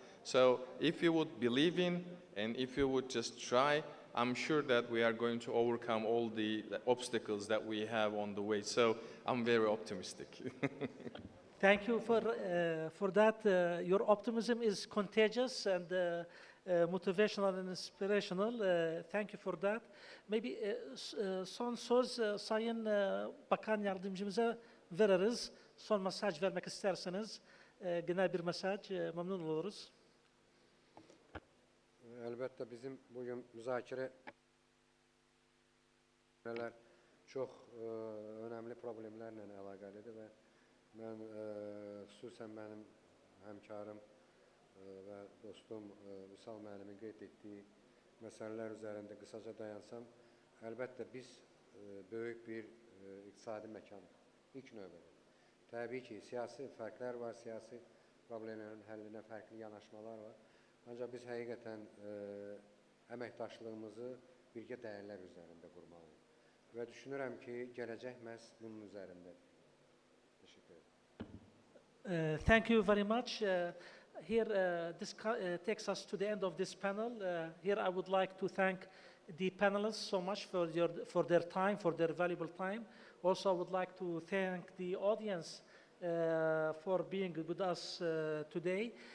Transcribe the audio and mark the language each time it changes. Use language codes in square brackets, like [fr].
[en] So if you would believe in and if you would just try, I'm sure that we are going to overcome all the obstacles that we have on the way. So I'm very optimistic. Thank you for that. Your optimism is contagious and motivational and inspirational. Thank you for that. Maybe [tr] son söz Sayın Bakan Yardımcımıza veririz. Son mesaj vermek isterseniz genel bir mesaj memnun oluruz. Elbette bizim bugün müzakere çok önemli problemlerle alakalıdır ve ben [az] xüsusən mənim həmkarım və dostum Vüsal müəllimin qeyd etdiyi məsələlər üzərində qısaca dayansam, əlbəttə biz böyük bir iqtisadi məkanıq, ilk növbədə. Təbii ki, siyasi fərqlər var, siyasi problemlərin həllinə fərqli yanaşmalar var. Ancaq biz həqiqətən əməkdaşlığımızı birgə dəyərlər üzərində qurmalıyıq. Və düşünürəm ki, gələcək məhz bunun üzərindədir. [tr] Teşekkür ederim. [en] Thank you very much. Here, this takes us to the end of this panel. Here I would like to thank the panelists so much for their time, for their valuable time. Also, I would like to thank the audience for being with us today.